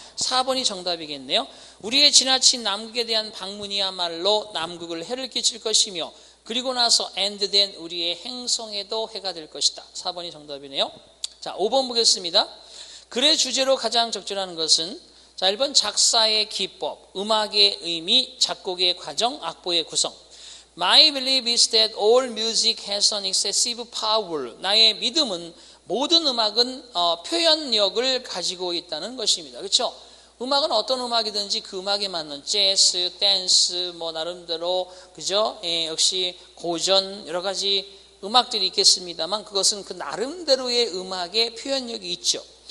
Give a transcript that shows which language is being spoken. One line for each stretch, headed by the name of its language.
Korean: 4번이 정답이겠네요. 우리의 지나친 남극에 대한 방문이야말로 남극을 해를 끼칠 것이며 그리고 나서 엔드된 우리의 행성에도 해가 될 것이다. 4번이 정답이네요. 자, 5번 보겠습니다. 글의 주제로 가장 적절한 것은 자, 1번 작사의 기법, 음악의 의미, 작곡의 과정, 악보의 구성.
English: My belief is that all music has an excessive power.
Korean: 나의 믿음은 모든 음악은 표현력을 가지고 있다는 것입니다. 그렇죠? 음악은 어떤 음악이든지 그 음악에 맞는 재즈, 댄스, 나름대로 그죠? 역시 고전 여러 가지 음악들이 있겠습니다만 그것은 그 나름대로의 음악의 표현력이 있죠.